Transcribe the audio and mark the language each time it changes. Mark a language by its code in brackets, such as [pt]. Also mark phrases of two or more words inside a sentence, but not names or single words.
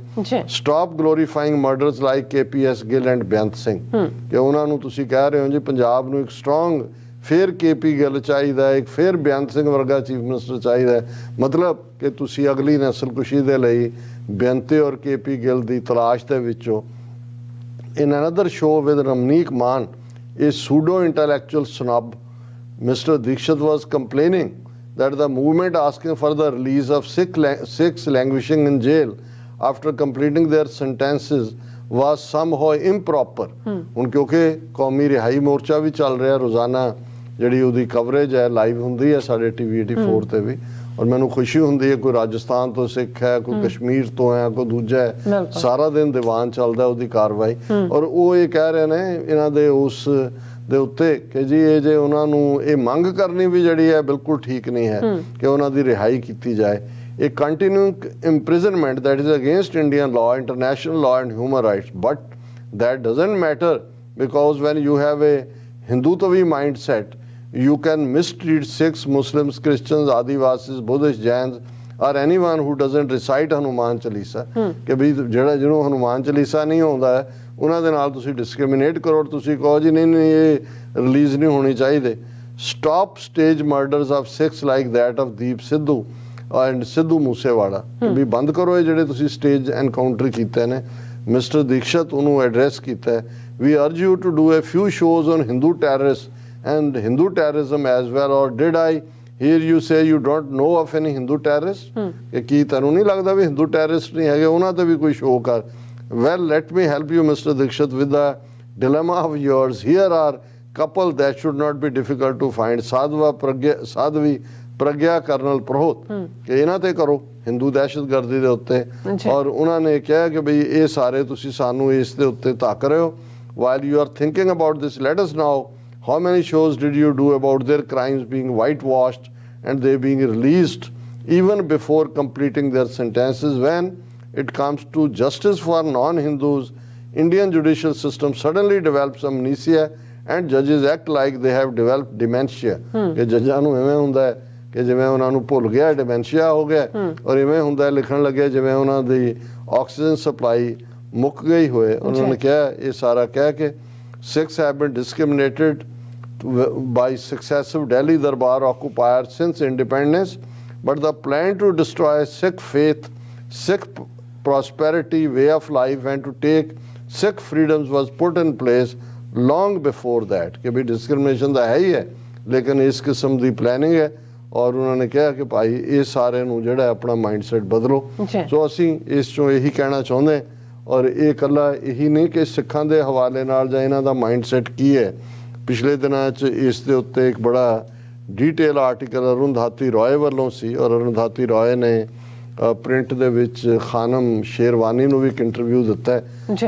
[en] Stop glorifying murders like KPS ਗਿੱਲ and ਬੇਅੰਤ ਸਿੰਘ, [pa] ਕਿ ਉਹਨਾਂ ਨੂੰ ਤੁਸੀਂ ਕਹਿ ਰਹੇ ਹੋ ਜੀ ਪੰਜਾਬ ਨੂੰ ਇੱਕ ਸਟਰੋਂਗ ਫਿਰ KP ਗਿੱਲ ਚਾਹੀਦਾ, ਇੱਕ ਫਿਰ ਬੇਅੰਤ ਸਿੰਘ ਵਰਗਾ [en] chief minister [pa] ਚਾਹੀਦਾ, ਮਤਲਬ ਕਿ ਤੁਸੀਂ ਅਗਲੀ ਨਸਲਕੁਸ਼ੀ ਦੇ ਲਈ ਬੇਅੰਤੇ ਔਰ KP ਗਿੱਲ ਦੀ ਤਲਾਸ਼ ਦੇ ਵਿੱਚੋਂ। [en] In another show with ਰਮਨੀਕ ਮਾਨ, a pseudo intellectual snob, Mr. Dikshit was complaining that the movement asking for the release of Sikhs languishing in jail after completing their sentences was somehow improper. [pa] ਹੁਣ ਕਿਉਂਕਿ ਕੌਮੀ ਰਿਹਾਈ ਮੋਰਚਾ ਵੀ ਚੱਲ ਰਿਹਾ, ਰੋਜ਼ਾਨਾ ਜਿਹੜੀ ਉਹਦੀ ਕਵਰੇਜ ਹੈ ਲਾਈਵ ਹੁੰਦੀ ਹੈ ਸਾਡੇ TV 84 ਤੇ ਵੀ, ਔਰ ਮੈਨੂੰ ਖੁਸ਼ੀ ਹੁੰਦੀ ਹੈ ਕੋਈ ਰਾਜਸਥਾਨ ਤੋਂ ਸਿੱਖ ਹੈ, ਕੋਈ ਕਸ਼ਮੀਰ ਤੋਂ ਹੈ, ਕੋਈ ਦੂਜਾ ਹੈ, ਸਾਰਾ ਦਿਨ ਦੀਵਾਨ ਚੱਲਦਾ ਉਹਦੀ ਕਾਰਵਾਈ। ਔਰ ਉਹ ਇਹ ਕਹਿ ਰਹੇ ਨੇ ਇਹਨਾਂ ਦੇ ਉਸ ਦੇ ਉੱਤੇ ਕਿ ਜੀ ਇਹ ਜੇ ਉਹਨਾਂ ਨੂੰ ਇਹ ਮੰਗ ਕਰਨੀ ਵੀ ਜਿਹੜੀ ਹੈ ਬਿਲਕੁਲ ਠੀਕ ਨਹੀਂ ਹੈ ਕਿ ਉਹਨਾਂ ਦੀ ਰਿਹਾਈ ਕੀਤੀ ਜਾਏ। [en] A continuing imprisonment that is against Indian law, international law and human rights, but that doesn't matter because when you have a Hindutva mindset, you can mistreat Sikhs, Muslims, Christians, Adivasis, Buddhists, Jains or anyone who doesn't recite Hanuman Chalisa, [pa] ਕਿ ਵੀ ਜਿਹੜਾ ਜਿਹਨੂੰ ਹਨੂਮਾਨ ਚਾਲੀਸਾ ਨਹੀਂ ਆਉਂਦਾ ਹੈ ਉਹਨਾਂ ਦੇ ਨਾਲ ਤੁਸੀਂ ਡਿਸਕ੍ਰਿਮੀਨੇਟ ਕਰੋ, ਤੁਸੀਂ ਕਹੋ ਜੀ ਨਹੀਂ ਇਹ ਰਿਲੀਜ਼ ਨਹੀਂ ਹੋਣੀ ਚਾਹੀਦੇ। [en] Stop state murders of Sikhs like that of ਦੀਪ ਸਿੱਧੂ and ਸਿੱਧੂ ਮੂਸੇਵਾਲਾ, [pa] ਵੀ ਬੰਦ ਕਰੋ ਇਹ ਜਿਹੜੇ ਤੁਸੀਂ ਸਟੇਜ ਐਨਕਾਊਂਟਰ ਕੀਤੇ ਨੇ। [en] ਮਿਸਟਰ ਦੀਕਸ਼ਤ [pa] ਉਹਨੂੰ ਐਡਰੈਸ ਕੀਤਾ ਹੈ, [en] We urge you to do a few shows on Hindu terrorist and Hindu terrorism as well, ਔਰ did I hear you say you don't know of any Hindu terrorist, [pa] ਕਿ ਕੀ ਤੁਹਾਨੂੰ ਨਹੀਂ ਲੱਗਦਾ ਵੀ ਹਿੰਦੂ ਟੈਰਰਿਸਟ ਨਹੀਂ ਹੈਗੇ, ਉਹਨਾਂ ਤੇ ਵੀ ਕੋਈ ਸ਼ੋਅ ਕਰ। [en] Well, let me help you, Mr. Dikshit, with the dilemma of yours. Here are couple that should not be difficult to find. [pa] ਸਾਧਵੀ ਪ੍ਰਗਿਆ ਕਰਨਲ ਪ੍ਰੋਹਤ, ਕਿ ਇਹਨਾਂ ਤੇ ਕਰੋ ਹਿੰਦੂ ਦਹਿਸ਼ਤਗਰਦੀ ਦੇ ਉੱਤੇ। ਔਰ ਉਹਨਾਂ ਨੇ ਕਿਹਾ ਕਿ ਬਈ ਇਹ ਸਾਰੇ ਤੁਸੀਂ ਸਾਨੂੰ ਇਸ ਦੇ ਉੱਤੇ ਧੱਕ ਰਹੇ ਹੋ। [en] While you are thinking about this, let us know how many shows did you do about their crimes being whitewashed and they being released even before completing their sentences. When it comes to justice for non-Hindus, Indian judicial system suddenly develops amnesia and judges act like they have developed dementia. [pa] ਕਿ ਜੱਜਾਂ ਨੂੰ ਐਵੇਂ ਹੁੰਦਾ ਹੈ ਕਿ ਜਿਵੇਂ ਉਹਨਾਂ ਨੂੰ ਭੁੱਲ ਗਿਆ, ਡਿਮੈਂਸ਼ੀਆ ਹੋ ਗਿਆ, ਔਰ ਇਵੇਂ ਹੁੰਦਾ ਲਿਖਣ ਲੱਗੇ ਜਿਵੇਂ ਉਹਨਾਂ ਦੀ [en] oxygen supply [pa] ਮੁੱਕ ਗਈ ਹੋਏ। ਉਹਨਾਂ ਨੇ ਕਿਹਾ ਇਹ ਸਾਰਾ ਕਹਿ ਕੇ [en] Sikhs have been discriminated by successive Delhi Darbar occupiers since independence, but the plan to destroy Sikh faith, Sikh prosperity, way of life and to take Sikh freedoms was put in place long before that. [pa] ਕਿ ਭੀ discrimination ਤਾਂ ਹੈ ਹੀ ਹੈ ਲੇਕਿਨ ਇਸ ਕਿਸਮ ਦੀ ਪਲੈਨਿੰਗ ਹੈ। ਔਰ ਉਹਨਾਂ ਨੇ ਕਿਹਾ ਕਿ ਭਾਈ ਇਹ ਸਾਰੇ ਨੂੰ ਜਿਹੜਾ ਆਪਣਾ ਮਾਈਂਡਸੈਟ ਬਦਲੋ। ਸੋ ਅਸੀਂ ਇਸ ਚੋਂ ਇਹੀ ਕਹਿਣਾ ਚਾਹੁੰਦੇ, ਔਰ ਇਹ ਇਕੱਲਾ ਇਹੀ ਨਹੀਂ ਕਿ ਸਿੱਖਾਂ ਦੇ ਹਵਾਲੇ ਨਾਲ ਜਾਂ ਇਹਨਾਂ ਦਾ ਮਾਈਂਡਸੈਟ ਕੀ ਹੈ। ਪਿਛਲੇ ਦਿਨਾਂ 'ਚ ਇਸ ਦੇ ਉੱਤੇ ਇੱਕ ਬੜਾ [en] detail article [pa] ਅਰੁੰਧਾਤੀ ਰॉय ਵੱਲੋਂ ਸੀ, ਔਰ ਅਰੁੰਧਾਤੀ ਰॉय ਨੇ ਪ੍ਰਿੰਟ ਦੇ ਵਿੱਚ ਖਾਨਮ ਸ਼ੇਰਵਾਨੀ ਨੂੰ ਵੀ ਇੱਕ ਇੰਟਰਵਿਊ ਦਿੱਤਾ ਹੈ।